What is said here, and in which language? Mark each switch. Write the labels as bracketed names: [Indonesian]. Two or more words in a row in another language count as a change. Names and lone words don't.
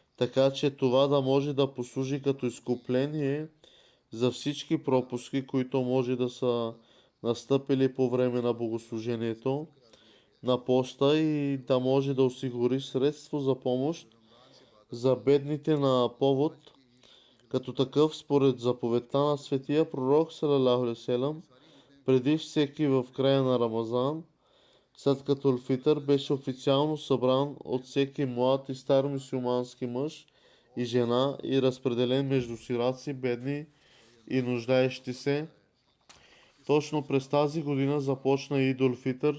[Bulgarian] така че това да може да послужи като изкупление за всички пропуски, които може да са настъпили по време на богослужението на поста и да може да осигури средство за помощ за бедните на повод. Като такъв, според заповедта на светия пророк [Arabic] صلى الله عليه وسلم, [Bulgarian] преди всеки в края на Рамазан, след като Алфитър беше официално събран от всеки млад и стар мюсюлмански мъж и жена и разпределен между сираци, бедни и нуждаещи се. Точно през тази година започна Идул Фитър.